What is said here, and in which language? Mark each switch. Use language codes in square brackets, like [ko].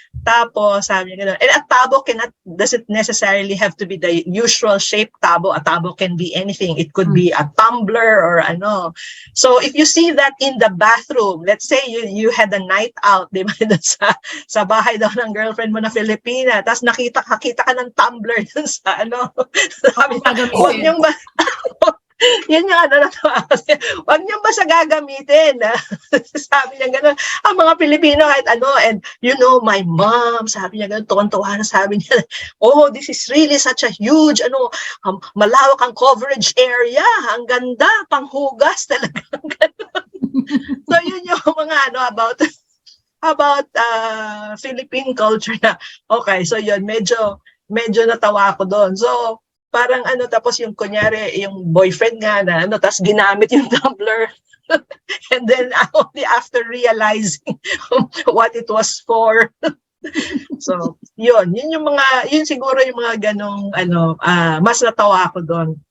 [tl] Tapos, sabi niya gano'n. [en] And a tabo doesn't necessarily have to be the usual shape tabo. A tabo can be anything. It could be a tumbler or So, if you see that in the bathroom, let's say you had a night out, [tl] di ba? Sa bahay daw ng girlfriend mo na Filipina. Tapos nakita ka ng tumbler dun sa sabi niya, Yun yung ano natuwa kasi, wag niyo basta gagamitin. Sabi niya gano'n, ang mga Pilipino kahit ano, and you know, my mom, sabi niya gano'n, tuwan-tuwa na sabi niya, oh, [en] this is really such a huge, [tl] malawak ang coverage area, ang ganda, panghugas talaga. So yun yung mga about Philippine culture na, okay, so yun, medyo natawa ako doon. So, parang tapos yung kunyari, yung boyfriend nga na tapos ginamit yung tumbler. [en] And then only after realizing what it was for. [tl] So, yun siguro yung mga ganong mas natawa ako doon.